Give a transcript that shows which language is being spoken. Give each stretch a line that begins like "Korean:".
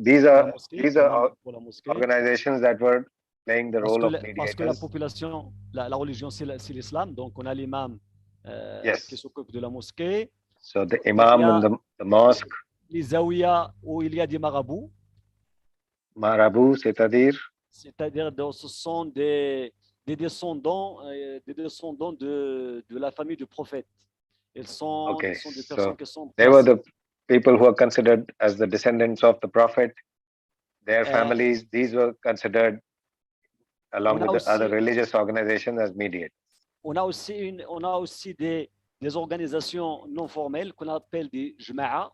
English: These are organizations that were playing the role of mediators.
French: Parce que la population, la religion, c'est l'islam. Donc, on a l'imam qui s'occupe de la mosquée.
English: So the imam and the mosque.
French: Les zawiyas où il y a des marabouts. Marabouts, c'est-à-dire? C'est-à-dire, ce sont des descendants de la famille du prophète. Ils sont des personnes qui sont.
English: They were the people who are considered as the descendants of the prophet. Their families, these were considered, along with the other religious organizations, as mediators.
French: On a aussi des organisations non formelles qu'on appelle des jma'a.